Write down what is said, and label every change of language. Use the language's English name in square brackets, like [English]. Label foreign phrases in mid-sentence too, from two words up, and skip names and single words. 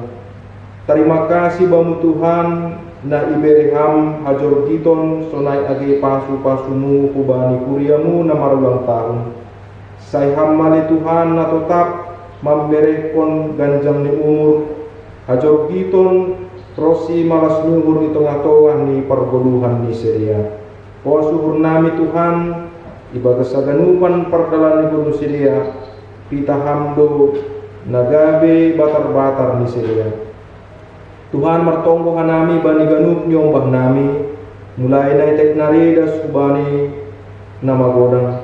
[Batak Simalungun] Terima kasih bamu Tuhan na ibereham hajor giton sonai age pasu-pasumu hubani kuriamu na marulang tahun. Sayham mali Tuhan na tetap mamberekon ganjang ni umur hajor giton rosi malas numur di tengah-tengah ni pergoluhan di seria. Suhur nami Tuhan ibagas saganupan perdalan ni gunung seria pita hamdo nagabe batar-batar ni seria. Tuhan martonggo hanami bani ganup nyombah nami mulai na itek naridas kubani nama godang.